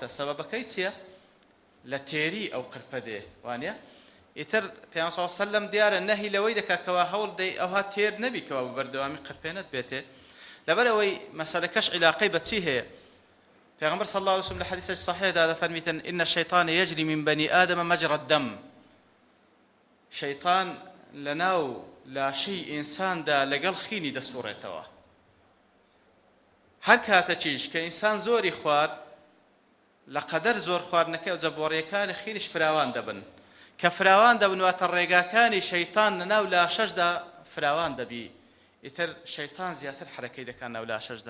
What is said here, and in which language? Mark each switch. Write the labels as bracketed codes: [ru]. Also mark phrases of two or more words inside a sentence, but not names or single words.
[ckb] سەبەبەکەی چییە؟ لە تێری ئەو قرپە دێ، وانە؟ ئیتر پێغەمبەر [ar] صلی الله علیه وسلم [ckb] دیارە نەهی لەوەی دەکات کەوا هەوڵ دەی ئەوها تێر نەبی کەوا بەردەوامی قرپێنەت بێتێ. لەبەرەوەی مەسەلەکەش عیلاقەی بە چی هەیە؟ پێغەمبەر [ar] صلی الله علیه وسلم [ckb] لە حەدیثێکی صحیحدا دەفەرمیتن [ar] إن الشیطان يجري من بني آدم مجرى الدم. [ckb] شەیطان لەناو لاشەی ئینساندا لەگەڵ خینی دەسوڕێتەوە. هەر کاتەچیش کە ئینسان زۆری خوارد، لە قەدەر زۆر خواردنەکەی ئەوجا بۆڕیەکانی خینیش فراوان دەبن، کە فراوان دەبن واتە ڕێگاکانی شەیطان لەناو لاشەشدا فراوان دەبی، ئیتر شەیطان زیاتر حرەکەی دەکات ناو لاشەشدا.